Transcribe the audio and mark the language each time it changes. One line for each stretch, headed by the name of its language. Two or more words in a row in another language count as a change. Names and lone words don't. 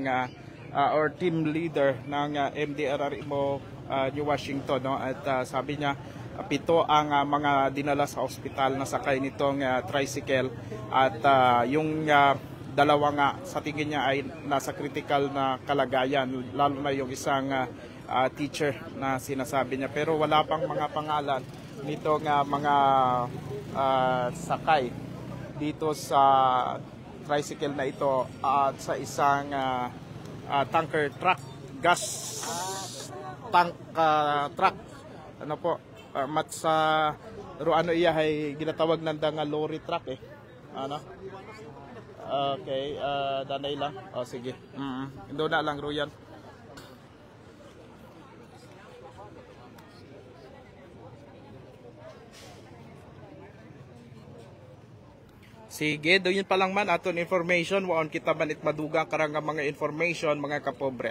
Filipino: or team leader ng MDRRMO New Washington, no, at sabi niya 7 ang mga dinala sa ospital na sakay nitong tricycle at yung dalawa nga sa tingin niya ay nasa critical na kalagayan, lalo na yung isang teacher na sinasabi niya, pero wala pang mga pangalan nito nga mga sakay dito sa tricycle na ito at sa isang
English: tanker truck, gas tank truck,
Filipino: ano po,
Hiligaynon: matsa ano iya ay ginatawag nanda nga
English: lorry truck
Hiligaynon: ano. Okay, danay lang. Sige.
Filipino: Doon na lang Ruyan.
Hiligaynon: Sige, doon pa lang man aton information, waon kita man madugang karang mga information mga kapobre.